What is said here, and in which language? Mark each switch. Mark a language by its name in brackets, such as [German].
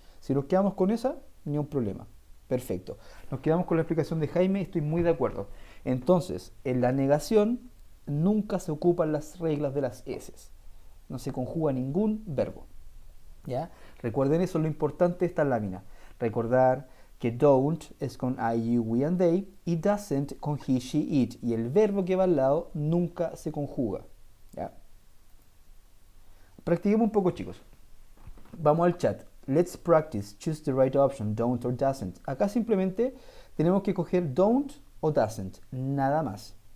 [Spanish] Si nos quedamos con esa, ni un problema. Perfecto. Nos quedamos con la explicación de Jaime y estoy muy de acuerdo. Entonces, en la negación nunca se ocupan las reglas de las heces. No se conjuga ningún verbo. ¿Ya? Recuerden eso, lo importante de esta lámina. Recordar que don't es con I, you, we and they y doesn't con he, she, it. Y el verbo que va al lado nunca se conjuga. ¿Ya? Practiquemos un poco, chicos. Vamos al chat. [English] Let's practice. Choose the right option. Don't or doesn't. [Spanish] Acá simplemente tenemos que coger don't o doesn't. Nada más.